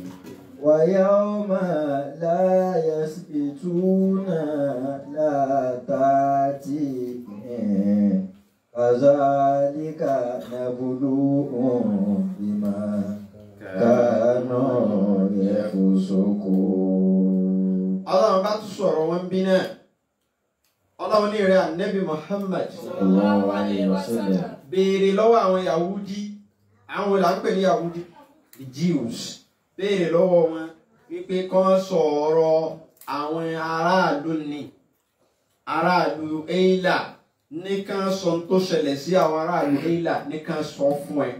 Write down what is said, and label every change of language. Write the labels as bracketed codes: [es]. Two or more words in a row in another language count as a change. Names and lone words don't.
[ar] ويوم لا يسبتون لا تأتيهم كذلك نبلوهم بما كانوا يفسقون. [yo] Ọlọ́run bá tún sọ̀rọ̀ wọn bí náà. Ọlọ́run ní rẹ̀ Ànábì Muhammad [ar] صلى الله عليه وسلم. [yo] Béèrè lọ́wọ́ àwọn Yahudi, àwọn là ń pè ní Yahudi, [en] the Jews. [yo] Béèrè lọ́wọ́ wọn wípé kán sọ̀rọ̀ àwọn aráàlú Eila ní kán sọ tó ṣẹlẹ̀ sí àwọn aráàlú Eila ní kán sọ fún ẹ.